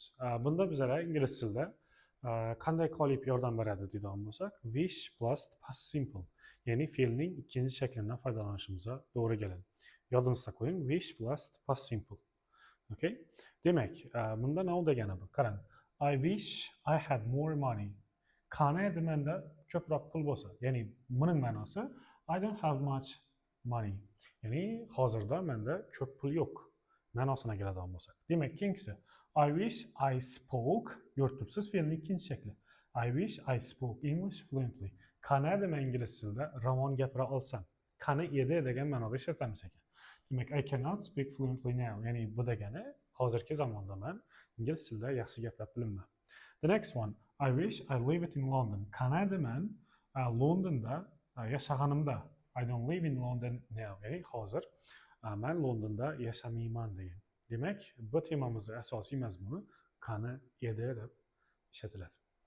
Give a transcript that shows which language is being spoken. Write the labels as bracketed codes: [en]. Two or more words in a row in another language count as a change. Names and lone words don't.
[uz] Bunda bizlar ingliz tilida qanday qolip yordam beradi deydigan bo'lsak, [en] wish plus past simple, [uz] ya'ni fe'lning ikkinchi shaklidan foydalanishimizga to'g'ri keladi. Yodingizda qo'ying, [en] wish plus past simple. [uz] Okay? Demak, bunda nima degani bu? Qarang. [en] I wish I had more money. [uz] Qani edi menda ko'proq pul bo'lsa. Ya'ni buning ma'nosi [en] I don't have much money. [uz] Ya'ni hozirda menda ko'p pul yo'q. Ma'nosini keladigan bo'lsak. Demak, keyingisi [en] I wish I spoke [uz] ko'rib turibsiz fe'lning ikkinchi shakli. [en] I wish I spoke English fluently. [uz] Qani edi men ingliz tilida ravon gapira olsam. Qani edi degan ma'noda ishlatamiz ekan. Demak, [en] I cannot speak fluently now. [uz] Ya'ni bu degani hozirgi zamonda men ingliz tilida yaxshi gaplab bilmayman. [en] The next one, I wish I lived in London. [uz] Qanada men Londonda yashaganimda. [en] I don't live in London now. [uz] Ya'ni hozir men Londonda yashamayman degan. Demak, bu temamizning asosiy mazmuni qani edi deb ishlatiladi.